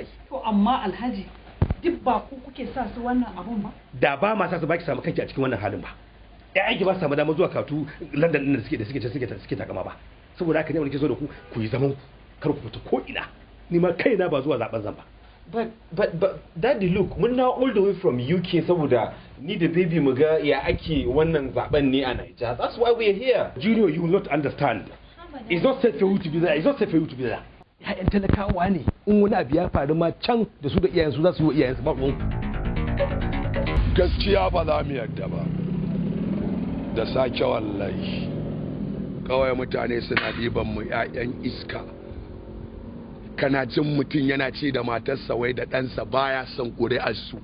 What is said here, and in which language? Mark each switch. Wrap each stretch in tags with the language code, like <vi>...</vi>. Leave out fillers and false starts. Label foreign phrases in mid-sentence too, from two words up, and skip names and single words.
<ha>To amma Alhaji duk ba ku kuke sa su wannan abun ba? Da ba ma sa su baki samu kanki a cikin wannan halin ba. Ya aiki ba su samu damar zuwa katu London din da suke takama ba. Saboda haka ne wani ke so da ku yi zaman kar ku fita ko ina. Ni ma kaina ba zuwa zaben zan ba.</ha> <en>But daddy look,</en> <ha>mun na</ha> <en>all the way from UK</en> <ha>saboda ni da baby mu ga ya ake wannan zaben ne a Niger.</ha> <en>That's why we're here. Junior, you will not understand. It's not safe for you to be there. It's not safe for you to be there.</en> <ha>Ya'yan talakawa ne. In wani abu ya faru ma can da su da iyayensu za su yi wa iyayensu ba ruwan. Gaskiya ba za mu yarda ba. Da sake wallahi. Kawai mutane suna ɗiban mu 'ya'yan iska. Kana jin mutum yana ce da matarsa wai da ɗansa baya son ƙuri'arsu.</ha>